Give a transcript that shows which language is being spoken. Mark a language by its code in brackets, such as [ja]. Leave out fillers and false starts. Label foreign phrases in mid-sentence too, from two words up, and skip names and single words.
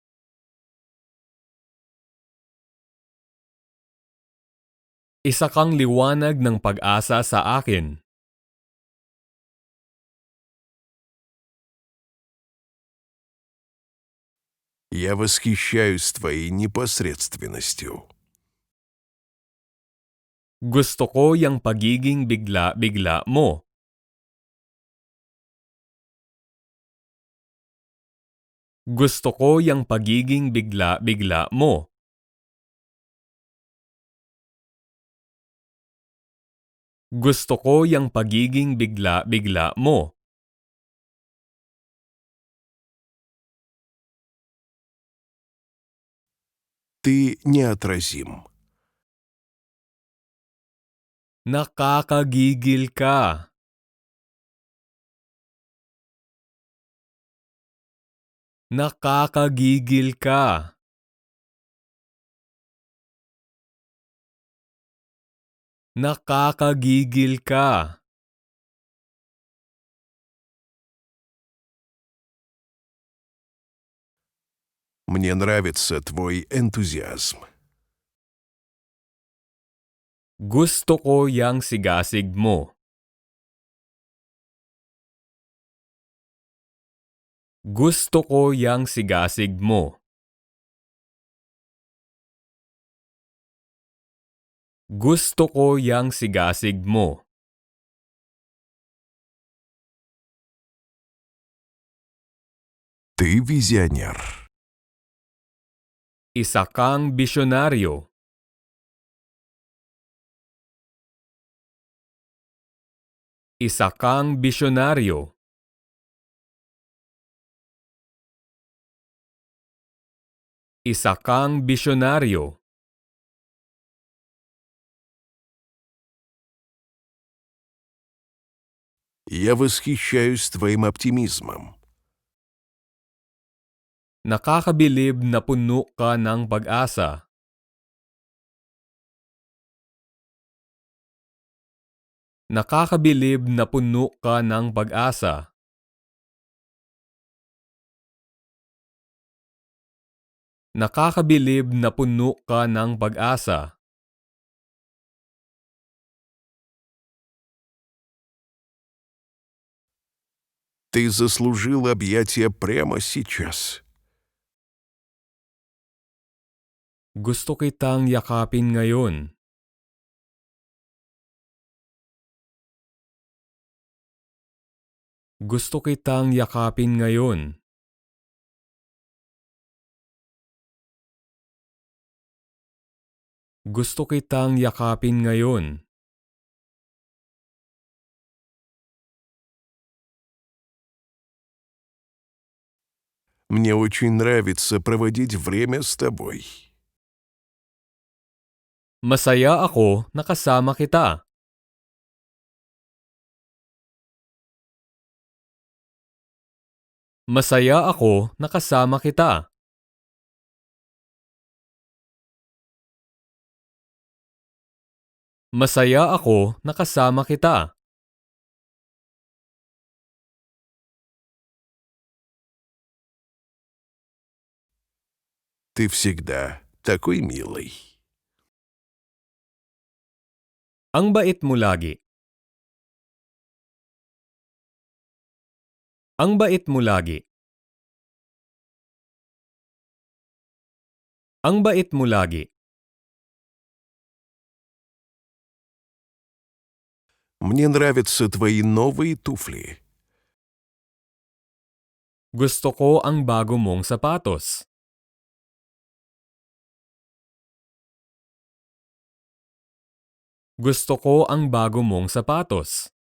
[tl] Isa kang liwanag ng pag-asa sa akin. [ru] Я восхищаюсь твоей непосредственностью. [tl] Gusto ko yung pagiging bigla-bigla mo. Gusto ko yung pagiging bigla-bigla mo. Gusto ko yung pagiging bigla-bigla mo. [ru] Ты неотразим. [tl] Nakakagigil ka. Nakakagigil ka. Nakakagigil ka. [ru] Мне нравится твой энтузиазм. [tl] Gusto ko yang sigasig mo. Gusto ko yang sigasig mo. Gusto ko yang sigasig mo. [ru] Ты визионер. [tl] Isa kang bisyonaryo. Isa kang bisyonaryo. Isa kang bisyonaryo. [ru] Я восхищаюсь твоим оптимизмом. [tl] Nakakabilib na puno ka ng pag-asa. Nakakabilib na puno ka ng pag-asa. Nakakabilib na puno ka ng pag-asa. [ru] Ты заслужил объятия прямо сейчас. [tl] Gusto kitang yakapin ngayon. Gusto kitang yakapin ngayon. Gusto kitang yakapin ngayon. [ru] Мне очень нравится проводить время с тобой. [tl] Masaya ako na kasama kita. Masaya ako na kasama kita. Masaya ako na kasama kita. [ru] Ты всегда такой милый. [tl] Ang bait mo lagi. Ang bait mo lagi. Ang bait mo lagi. [ru] Мне нравятся твои новые туфли. [tl] Gusto ko ang bago mong sapatos. Gusto ko ang bago mong sapatos.